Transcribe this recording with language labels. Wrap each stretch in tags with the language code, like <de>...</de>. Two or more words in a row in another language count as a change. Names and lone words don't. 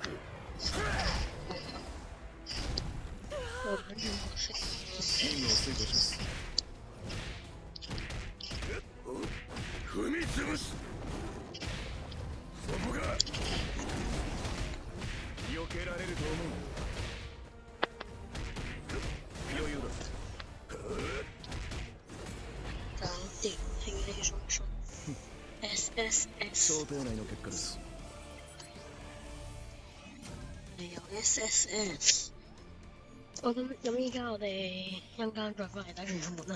<yue>我玩呢個色。</yue> <ja>避けられると思う。余裕だ。</ja> <yue>搞掂，輕輕鬆鬆。SSS。</yue> <ja>想定內の結果です。</ja> <yue>有 SSS。咁依家我哋一陣間再翻嚟打元素門啦。</yue>